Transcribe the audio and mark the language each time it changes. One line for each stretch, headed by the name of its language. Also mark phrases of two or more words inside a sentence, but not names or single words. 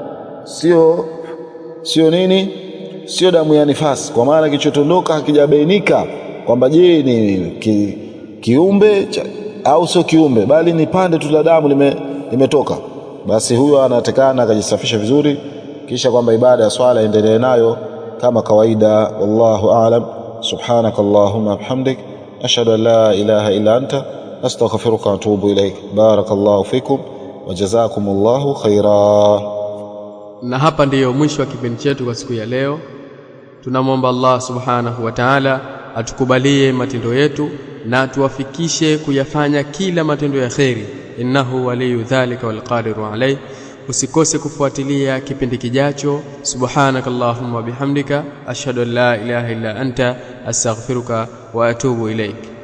Swahili: sio nini, sio damu ya nifasi, kwa maana kilichodondoka hakijabainika kwamba je ni kiumbe au sio kiumbe, bali ni pande tu la damu limetoka, basi huyo anatakana akajisafisha vizuri, kisha kwamba ibada ya swala endelee nayo kama kawaida.
Arabic: والله أعلم. سبحانك اللهم وبحمدك، أشهد أن لا إله إلا أنت، أستغفرك وأتوب إليك. بارك الله فيكم وجزاكم الله خيرا.
Swahili: Na hapa ndiyo mwisho wa kipindi chetu kwa siku ya leo. Tunamwomba Allah
Arabic: سبحانه وتعالى
Swahili: atukubalie matendo yetu na tuwafikishe kuyafanya kila matendo ya kheri.
Arabic: إنه ولي ذلك والقادر عليه.
Swahili: Usikose kufuatilia kipindi kijacho.
Arabic: سبحانك اللهم وبحمدك، أشهد أن لا إله إلا أنت، أستغفرك وأتوب إليك.